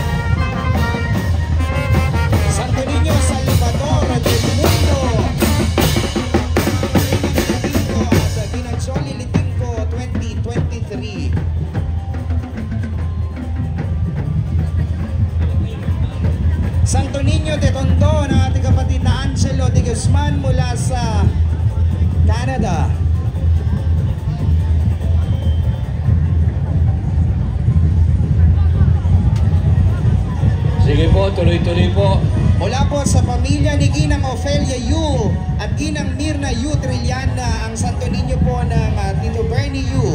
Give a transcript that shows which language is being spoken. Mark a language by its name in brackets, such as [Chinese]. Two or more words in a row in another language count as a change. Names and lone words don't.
[Filipino] Santo Niño Salvador del Mundo. At Ginang Soli Litinco 2023. Santo Niño de Tondo ng ating kapatid na Angelo de Guzman mula sa Canada. Sige po, tuloy-tuloy po. Mula po sa pamilya ni Ginang Ofelia Yu at Ginang Mirna Yu Trillana ang Santo Niño po ng Tito Bernie Yu.